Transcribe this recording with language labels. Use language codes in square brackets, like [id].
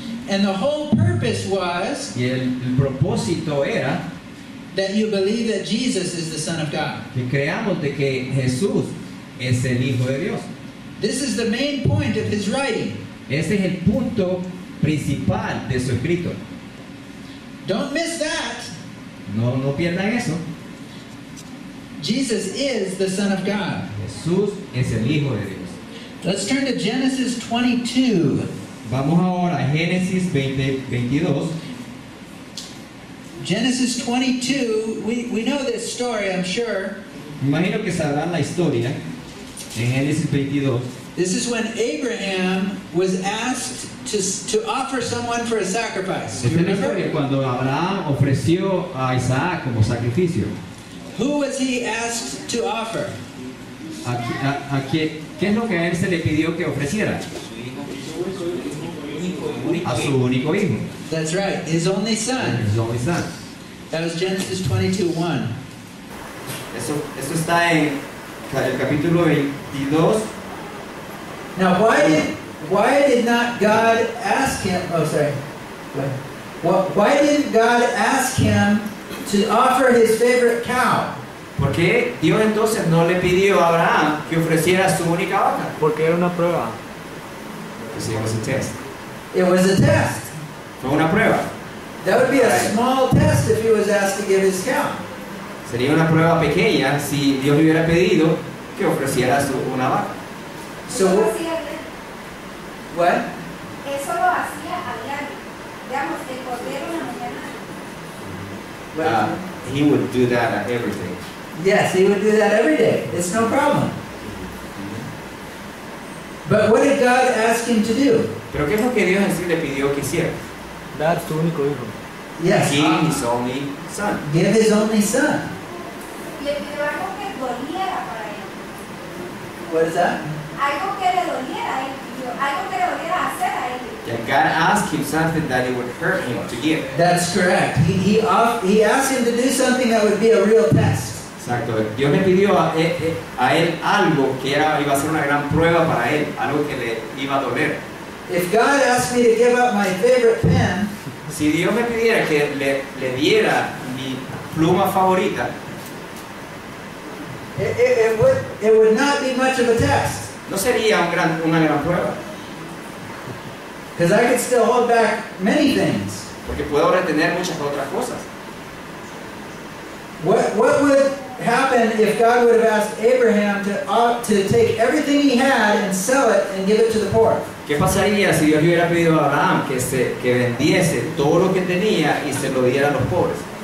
[en] And the whole purpose was [es] y el propósito era [en] that you believe that Jesus is the Son of God. [es] que creamos de que Jesús es el Hijo de Dios. [en] This is the main point of his writing. [es] Ese es el punto principal de su escrito. [en] Don't miss that. [es] No pierdan eso. [en] Jesus is the Son of God. [es] Jesús es el Hijo de Dios. [en] Let's turn to Genesis 22. [es] Vamos ahora a Génesis 22. [en] Genesis 22, we know this story, I'm sure. [es] Imagino que sabrán la historia en Génesis 22. [en] This is when Abraham was asked to offer someone for a sacrifice. [es] Esta [en] You [es] es la [en] remember? [es] historia cuando Abraham ofreció a Isaac como sacrificio. [en] Who was he asked to offer? [es] ¿Qué es lo que a él se le pidió que ofreciera? A su único hijo. [en] That's right, his only son. His only son. That was Genesis 22:1. [es] Eso está en el capítulo 22. [en] Now, why did not God ask him? Oh, sorry. Why didn't God ask him to offer his favorite cow? [es] ¿Por qué Dios entonces no le pidió a Abraham que ofreciera su única vaca? Porque era una prueba. [en] Because it was a test. It was a test. [es] Fue una prueba. [en] That would be a small test if he was asked to give his cow. [es] Sería una prueba pequeña si Dios le hubiera pedido que ofreciera una vaca. [en] So what? [es] Eso lo hacía a diario. Digamos, el cordero en la mañana. [en] He would do that at everything. Yes, he would do that every day. It's no problem. But what did God ask him to do? [es] Pero ¿qué es lo que Dios en sí le pidió que hiciera? Dar su único hijo. [en] Yes, Give his only son. give his only son. [es] Le pidió algo que doliera para él. [en] What is that? [es] Algo que le doliera a él. Pidió. Algo que le doliera hacer a él. [en] Yeah, God asked him something that it would hurt him to give. That's correct. He asked him to do something that would be a real test. [es] Exacto. Dios le pidió a él algo que iba a ser una gran prueba para él, algo que le iba a doler. [en] If God asked me to give up my favorite pen, [es] Si Dios me pidiera que le diera mi pluma favorita, [en] it would not be much of a test. [es] no sería una gran prueba, [en] Because I could still hold back many things. [es] porque puedo retener muchas otras cosas. [en] What would happen if God would have asked Abraham to take everything he had and sell it and give it to the poor? [es] ¿Qué pasaría si Dios le hubiera pedido a Abraham que vendiese todo lo que tenía y se lo diera a los pobres?